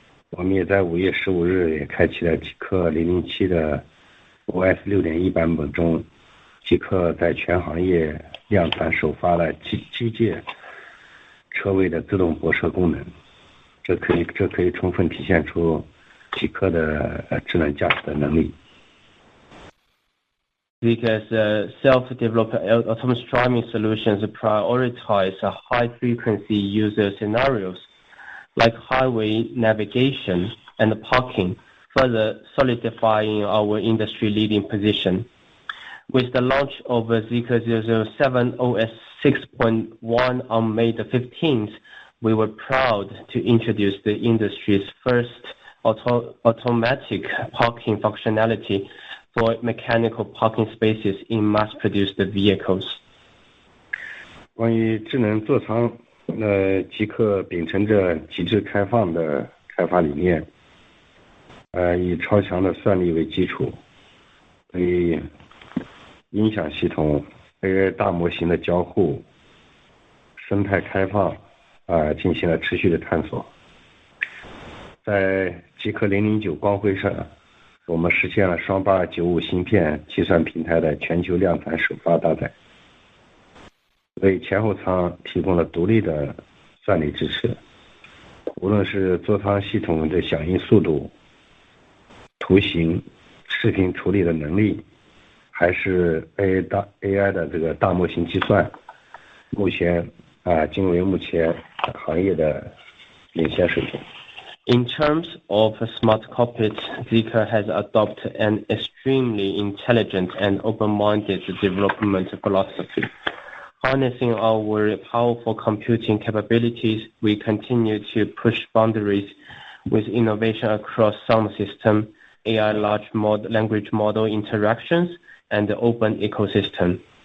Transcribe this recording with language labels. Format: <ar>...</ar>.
<zh>我们也在5月15日也开启了极客007的 OS 6.1 版本中，极客在全行业量产首发了机械车位的自动泊车功能，这可以充分体现出极客的智能驾驶的能力。</zh> <en>Zeekr's self-developed autonomous driving solutions prioritize high-frequency user scenarios like highway navigation and parking, further solidifying our industry-leading position. With the launch of Zeekr 007 OS 6.1 on May the 15th, we were proud to introduce the industry's first automatic parking functionality for mechanical parking spaces in mass-produced vehicles.</en> <zh>关于智能座舱，极客秉承着极致开放的开发理念，以超强的算力为基础，对音响系统、AI 大模型的交互、生态开放，进行了持续的探索。在极客009光辉上，我们实现了双895芯片计算平台的全球量产首发搭载，为前后舱提供了独立的算力支持。无论是座舱系统的响应速度、图形、视频处理的能力，还是 AI 的这个大模型计算，目前均为目前行业的领先水平。</zh> <en>In terms of smart cockpits, Zeekr has adopted an extremely intelligent and open-minded development philosophy. Harnessing our powerful computing capabilities, we continue to push boundaries with innovation across sound system, AI large language model interactions, and the open ecosystem.</en>